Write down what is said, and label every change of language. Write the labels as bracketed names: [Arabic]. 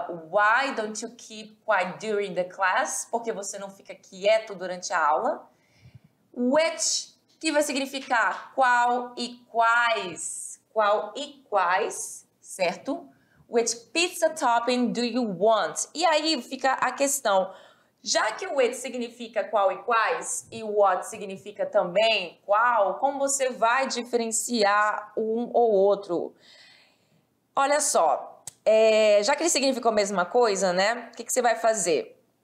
[English] Why don't you keep quiet during the class? [Portuguese] Porque você não fica quieto durante a aula. Which, que vai significar qual e quais. Qual e quais, certo? [English] Which pizza topping do you want? [Portuguese] E aí fica a questão. Já que o which significa qual e quais e o what significa também qual, como você vai diferenciar um ou outro? Olha só, já que ele significam a mesma coisa, né? O que você vai fazer?